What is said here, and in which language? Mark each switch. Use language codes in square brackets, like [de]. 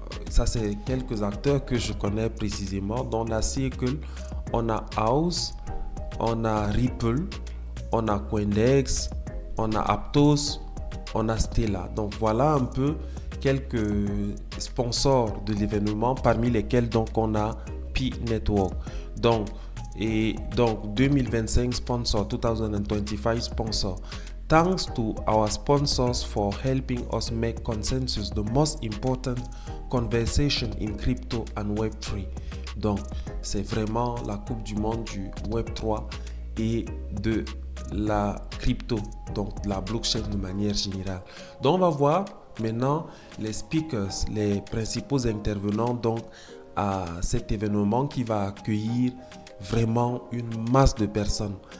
[fr] Ça, c'est quelques acteurs que je connais précisément. Donc, on a Circle, on a House, on a Ripple, on a Coindex, on a Aptos, on a Stellar. Donc, voilà un peu quelques sponsors de l'événement, parmi lesquels donc on a P-Network. Donc 2025 sponsor, 2025 sponsor. [en] Thanks to our sponsors for helping us make Consensus the most important conversation in crypto and Web3. [fr] Donc, c'est vraiment la Coupe du Monde du Web3 et de la crypto, donc la blockchain de manière générale. Donc, on va voir maintenant les speakers, les principaux intervenants donc à cet événement qui va accueillir vraiment une masse de personnes.